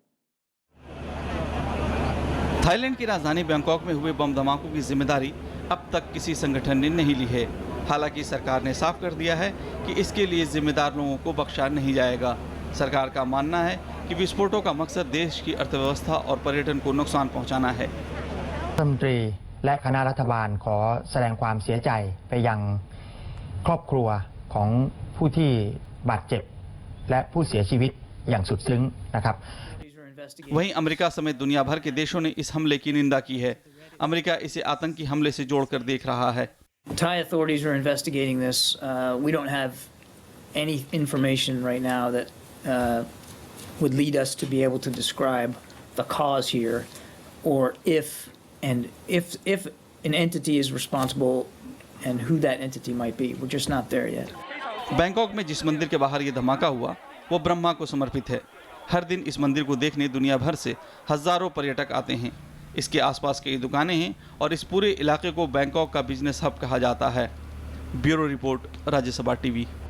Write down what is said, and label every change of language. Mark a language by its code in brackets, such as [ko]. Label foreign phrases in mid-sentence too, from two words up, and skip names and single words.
[hi] थाईलैंड की राजधानी बैंकॉक में हुए बम धमाकों की जिम्मेदारी अब तक किसी संगठन ने नहीं ली है। हालांकि सरकार ने साफ कर दिया है कि इसके लिए जिम्मेदार लोगों को बख्शा नहीं जाएगा। सरकार का मानना है कि विस्फोटों का मकसद देश की अर्थव्यवस्था और पर्यटन को नुकसान पहुंचाना है। [th] รัฐมนตรีและคณะรัฐบาลขอแสดงความเสียใจไปยังครอบครัวของผู้ที่บาดเจ็บและผู้เสียชีวิตอย่างสุดซึ้งนะครับ [hi] वहीं अमेरिका समेत दुनिया भर के देशों ने इस हमले की निंदा की है। अमेरिका इसे आतंकी हमले से जोड़कर देख रहा है। [en] Thai authorities are investigating this. We don't have any information right now that would lead us to be able to describe the cause here, or if an entity is responsible and who that entity might be. We're just not there yet. [hi] बैंकॉक में जिस मंदिर के बाहर ये धमाका हुआ वो ब्रह्मा को समर्पित है। हर दिन इस मंदिर को देखने दुनिया भर से हजारों पर्यटक आते हैं। इसके आसपास कई दुकानें हैं और इस पूरे इलाके को बैंकॉक का [en] business hub [hi] कहा जाता है। [en] Bureau report, Rajya Sabha TV.